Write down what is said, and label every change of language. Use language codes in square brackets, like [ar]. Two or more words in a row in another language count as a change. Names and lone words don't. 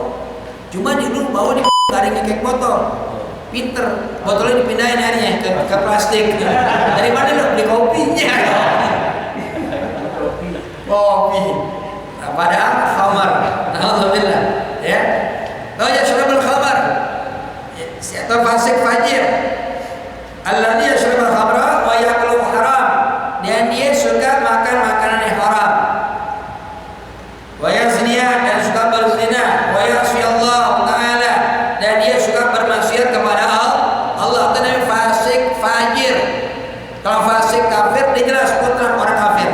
[id] Cuma di dulu bawah di nggak ada yang nyekek botol. Pinter, botolnya dipindahin airnya ke plastik. Dari mana lo beli kopinya? Kopi. Nah, padahal khamar. Alhamdulillah. Ya. Oh ya, [ar] شرب الخمر. [id] Atau fasik fajir. [ar] الذي يشرب الخمر ويأكل حرام. [id] Dan dia suka makan makanan yang haram. [ar] ويزني, [id] dan suka berzina. [ar] ويعصي الله تعالى, [id] dan dia suka bermaksiat kepada Allah. Itu namanya fasik fajir. Kalau fasik kafir, dia jelas putra orang kafir.